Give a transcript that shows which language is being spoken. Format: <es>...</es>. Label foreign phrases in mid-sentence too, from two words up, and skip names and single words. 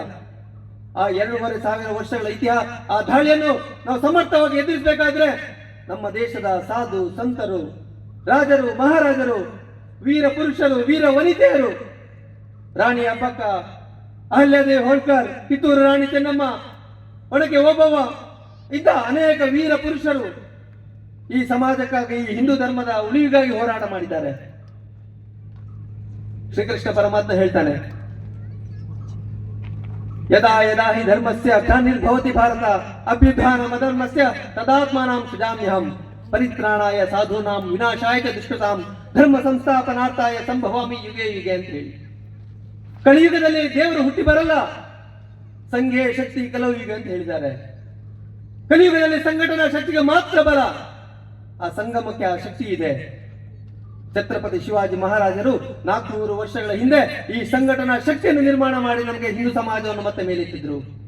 <kn>ಆ 2,500 ವರ್ಷಗಳ ಇತಿಹಾಸ, ಆ ದಾಳಿಯನ್ನು ನಾವು ಸಮರ್ಥವಾಗಿ ಎದುರಿಸಬೇಕಾದ್ರೆ ನಮ್ಮ ದೇಶದ ಸಾಧು ಸಂತರು, ರಾಜರು, ಮಹಾರಾಜರು, ವೀರ ಪುರುಷರು, ವೀರ ವನಿತೆಯರು, ರಾಣಿ ಅಬ್ಬಕ್ಕ, ಅಹಲ್ಯಾದೇವಿ ಹೋಳ್ಕರ್, ಕಿತ್ತೂರು ರಾಣಿ ಚೆನ್ನಮ್ಮ, ಒಳಗೆ ಓಬವ್ವ ಇಂಥ ಅನೇಕ ವೀರ ಪುರುಷರು ಈ ಸಮಾಜಕ್ಕಾಗಿ, ಈ ಹಿಂದೂ ಧರ್ಮದ ಉಳಿವಿಗಾಗಿ ಹೋರಾಟ ಮಾಡಿದ್ದಾರೆ. ಶ್ರೀಕೃಷ್ಣ ಪರಮಾತ್ಮ ಹೇಳ್ತಾನೆ,</kn> <sa>ಯದಾ ಯದಾ ಹಿ ಧರ್ಮಸ್ಯ ಗ್ಲಾನಿರ್ಭವತಿ ಭಾರತ ಅಭ್ಯುತ್ಥಾನಂ ಅಧರ್ಮಸ್ಯ ತದಾತ್ಮಾನಾಂ ಸೃಜಾಮ್ಯಹಂ ಪರಿತ್ರಾಣಾಯ ಸಾಧೂನಾಂ ವಿನಾಶಾಯ ಚ ದುಷ್ಕೃತಾಂ ಧರ್ಮ ಸಂಸ್ಥಾಪನಾರ್ಥಾಯ ಸಂಭವಾಮಿ ಯುಗೆ ಯುಗೆ</sa> <kn>ಅಂತ ಹೇಳಿ. ಕಲಿಯುಗದಲ್ಲಿ ದೇವರು ಹುಟ್ಟಿ ಬರಲ್ಲ,</kn> <sa>ಸಂಘೆ ಶಕ್ತಿ ಕಲಯುಗ</sa> <kn>ಅಂತ ಹೇಳಿದ್ದಾರೆ. ಕಲಿಯುಗದಲ್ಲಿ ಸಂಘಟನಾ ಶಕ್ತಿಗೆ ಮಾತ್ರ ಬಲ, ಆ ಸಂಗಮಕ್ಕೆ ಆ ಶಕ್ತಿ ಇದೆ. ಛತ್ರಪತಿ ಶಿವಾಜಿ ಮಹಾರಾಜರು 400 ವರ್ಷಗಳ ಹಿಂದೆ ಈ ಸಂಘಟನಾ ಶಕ್ತಿಯನ್ನು ನಿರ್ಮಾಣ ಮಾಡಿ ನಮಗೆ ಹಿಂದೂ ಸಮಾಜವನ್ನು ಮತ್ತೆ ಮೇಲೆತ್ತಿದ್ರು.</kn>